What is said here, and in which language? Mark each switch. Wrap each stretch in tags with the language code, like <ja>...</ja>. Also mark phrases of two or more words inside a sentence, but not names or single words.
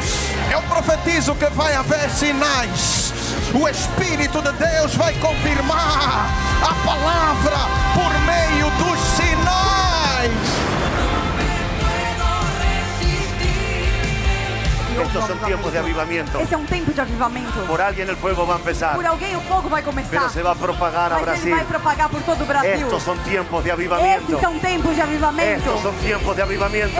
<pt>Eu profetizo que vai haver sinais. O Espírito de Deus vai confirmar a palavra por meio dos sinais.</pt> <es>Estos son tiempos de avivamiento.</es> <pt>Esse é um tempo de avivamento.</pt> <es>Por alguien el fuego va a empezar,</es> <pt>Por alguém o fogo vai</pt> <es>pero</es> <pt>começar,</pt> <es>se va a propagar a</es> <pt>mas ele</pt> <es>Brasil.</es> <pt>vai propagar por todo o Brasil.</pt> <es>Estos son tiempos de avivamiento.</es> <pt>Esses são tempos de avivamento.</pt> <es>Estos son tiempos de avivamiento.</es>